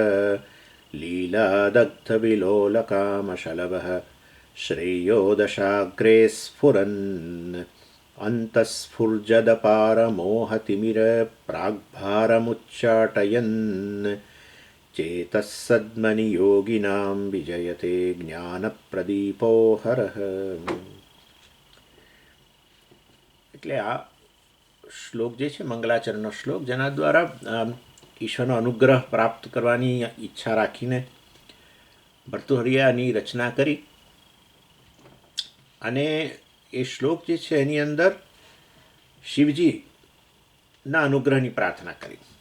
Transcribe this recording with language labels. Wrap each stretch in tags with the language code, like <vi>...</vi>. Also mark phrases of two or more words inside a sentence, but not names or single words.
<sa>लीलादग्धविलोलकामशलभः श्रेयो दशाग्रे स्फुरन् अन्तःस्फुर्जदपारमोहतिमिरप्राग्भारमुच्चाटयन् चेतः सद्मनि योगिनां विजयते ज्ञानप्रदीपो हरः।</sa> <gu>એટલે આ શ્લોક જે છે મંગલાચરણનો શ્લોક, જેના દ્વારા ઈશ્વરનો અનુગ્રહ પ્રાપ્ત કરવાની ઈચ્છા રાખીને ભર્તૃહરિયાની રચના કરી. અને એ શ્લોક જે છે એની અંદર શિવજીના અનુગ્રહની પ્રાર્થના કરી.</gu>